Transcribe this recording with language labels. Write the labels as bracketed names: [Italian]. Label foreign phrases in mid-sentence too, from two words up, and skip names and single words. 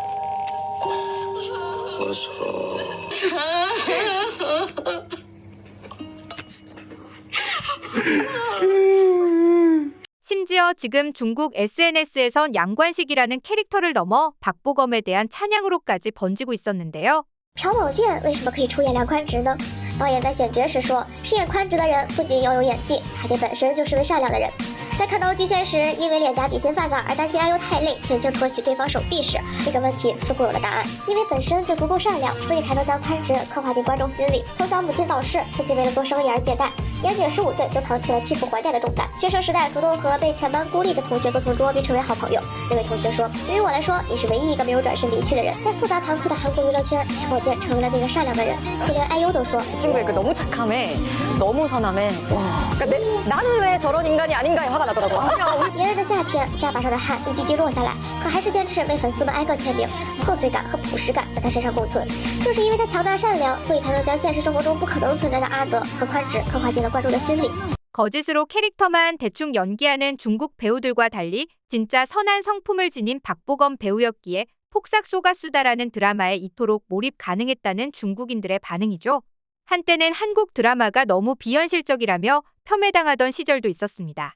[Korean] 어서. 심지어 지금 중국 SNS에선 양관식이라는 캐릭터를 넘어 박보검에 대한 찬양으로까지 번지고 있었는데요. [Chinese] 朴宝剑为什么可以出演梁宽直呢？导演在选角时说，饰演宽直的人不仅要有演技，还得本身就是位善良的人。在看到剧线时，因为脸颊比心发展而担心IU太累，轻轻托起对方手臂时，这个问题似乎有了答案。因为本身就足够善良，所以才能将宽直刻画进观众心里。从小母亲早逝，父亲为了做生意而借贷，严谨15岁就扛起了替父还债的重担。学生时代主动和被全班孤立的同学做同桌，并成为好朋友。这位同学说：“对于我来说，你是唯一一个没有转身离去的人。” 在复杂残酷的韩国娱乐圈，朴宝剑成为了那个善良的人。就连 IU 都说：“ [Korean] 그 친구의 그 너무 착함에 너무 선함에 와. 그러니까 나는 왜 저런 인간이 아닌가에 화가 나더라고. [Chinese] 炎热的夏天，下巴上的汗一滴滴落下来，可还是坚持为粉丝们挨个签名。破碎感和朴实感在他身上共存。正是因为他强大善良，所以才能将现实生活中不可能存在的阿泽和宽直刻画进了观众的心里。 [Korean] 거짓으로 캐릭터만 대충 연기하는 중국 배우들과 달리 진짜 선한 성품을 지닌 박보검 배우였기에 폭삭 속았수다라는 드라마에 이토록 몰입 가능했다는 중국인들의 반응이죠. 한때는 한국 드라마가 너무 비현실적이라며 폄훼당하던 시절도 있었습니다.